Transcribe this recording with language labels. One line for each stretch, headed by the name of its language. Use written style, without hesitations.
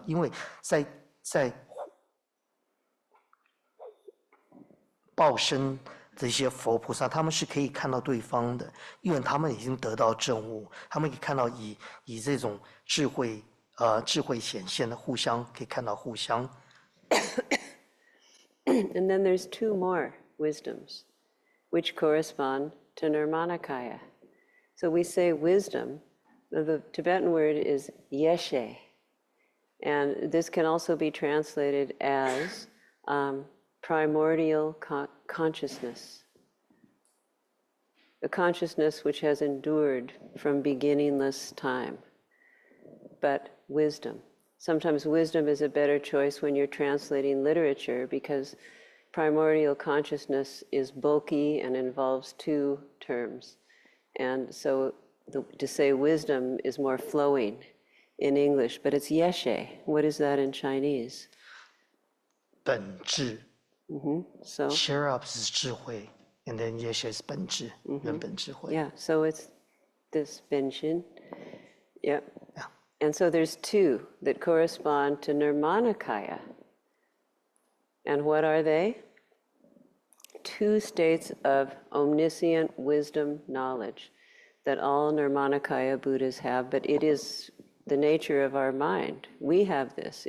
Chinese: 因为在报身这些佛菩萨，他们是可以看到对方的，因为他们已经得到证悟，他们可以看到以这种智慧显现的互相可以看到互相。
English: And then there's 2 more wisdoms, which correspond to Nirmanakaya. So we say wisdom, the Tibetan word is yeshe, and this can also be translated as primordial consciousness, the consciousness which has endured from beginningless time. But wisdom. Sometimes wisdom is a better choice when you're translating literature because primordial consciousness is bulky and involves 2 terms. And so to say wisdom is more flowing in English, but it's yeshe. What is that in Chinese?
Chinese: 本质。
English: So
Chinese: Sherab 是智慧 ，
English: and then
Chinese: yeshe 是本质，原本智慧。
English: yeah, so it's this Benshin. Yep. Yeah. And so there's 2 that correspond to Nirmanakaya. And what are they? 2 states of omniscient wisdom knowledge that all Nirmanakaya Buddhas have, but it is the nature of our mind. We have this.